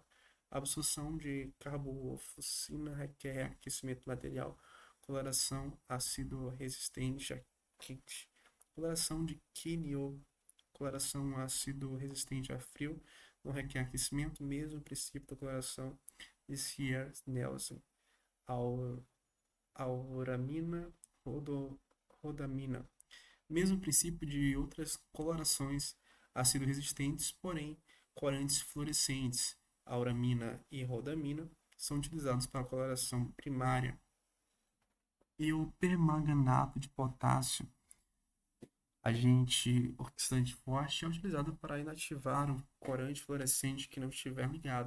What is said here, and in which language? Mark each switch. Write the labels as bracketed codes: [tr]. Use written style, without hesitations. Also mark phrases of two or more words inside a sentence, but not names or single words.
[pt] A absorção de carbofuscina requer aquecimento material. Coloração ácido-resistente a quente. Coloração de quinio. Coloração ácido-resistente a frio. Não requer aquecimento, mesmo princípio da coloração de Zierneuse. Auramina, rodamina. Mesmo princípio de outras colorações ácido-resistentes, porém corantes fluorescentes, auramina e rodamina, são utilizados para a coloração primária. E o permanganato de potássio, agente oxidante forte, é utilizado para inativar um corante fluorescente que não estiver ligado.